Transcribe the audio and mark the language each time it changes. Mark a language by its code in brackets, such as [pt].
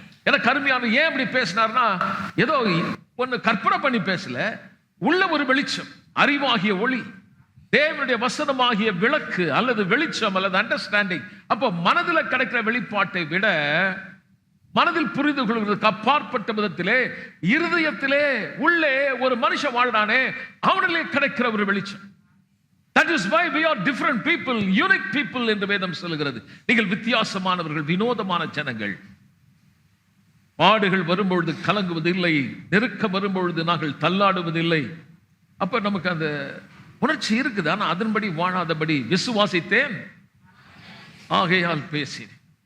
[ta] எனக்கு அருமையான ஏன் இப்படி பேசினார்னா, ஏதோ ஒன்னு கற்பனை பண்ணி பேசல, உள்ள ஒரு வெளிச்சம், அறிவாகிய ஒளி, தேவனுடைய வசனமாகிய விளக்கு அல்லது வெளிச்சம் அல்லது அண்டர்ஸ்டாண்டிங். அப்போ மனதில் கிடைக்கிற வெளிப்பாட்டை விட மனதில் புரிந்து கொள்வதற்கு அப்பாற்பட்ட விதத்திலே இருதயத்திலே உள்ளே ஒரு மனுஷன் வாழ்றானே, அவனிலே கிடைக்கிற ஒரு வெளிச்சம். [en] That is why we are different people, unique people [ta] என்று வேதம் சொல்லுகிறது. நீங்கள் வித்தியாசமானவர்கள், வினோதமான ஜனங்கள். பாடுகள் வரும்பொழுது கலங்குவதில்லை, நெருக்கம் வரும்பொழுது நாங்கள் தள்ளாடுவதில்லை. அப்ப நமக்கு அந்த உணர்ச்சி இருக்குது. ஆனா அதன்படி வாழாதபடி விசுவாசித்தேன், ஆகையால் பேசினேன்.